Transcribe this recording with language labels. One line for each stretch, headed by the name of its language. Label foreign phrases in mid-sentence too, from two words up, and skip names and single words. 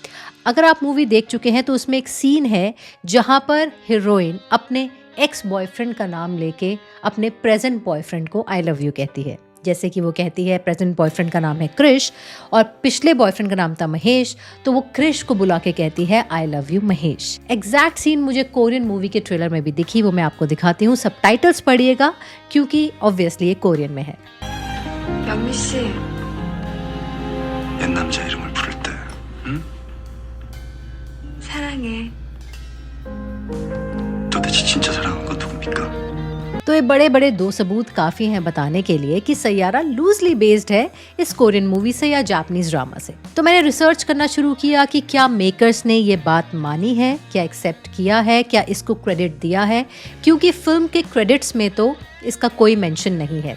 Hindi: अगर आप मूवी देख चुके हैं तो उसमें एक सीन है जहाँ पर हीरोइन अपने
English: ex boyfriend
Hindi: का नाम लेके अपने
English: present boyfriend
Hindi: को
English: I love you
Hindi: कहती है। जैसे कि वो कहती है,
English: present boyfriend
Hindi: का नाम है क्रिश और पिछले बॉयफ्रेंड का नाम था महेश, तो वो क्रिश को बुला के कहती है
English: I love you
Hindi: महेश।
English: exact scene
Hindi: मुझे
English: Korean movie
Hindi: के ट्रेलर में भी दिखी, वो मैं आपको दिखाती हूँ। सबटाइटल्स पढ़िएगा क्योंकि ऑब्वियसली ये कोरियन में है।
Korean: 영미 씨, 옛 남자 이름을 부를 때, 응? 사랑해. 도대체 진짜 사랑한 건 누굽니까?
Hindi: तो ये बड़े बड़े 2 सबूत काफ़ी हैं बताने के लिए कि सैयारा
English: loosely based
Hindi: है इस
English: Korean movie
Hindi: से या
English: Japanese drama
Hindi: से। तो मैंने रिसर्च करना शुरू किया कि क्या मेकर्स ने ये बात मानी है, क्या एक्सेप्ट किया है, क्या इसको क्रेडिट दिया है, क्योंकि फिल्म के क्रेडिट्स में तो इसका कोई मेंशन नहीं है।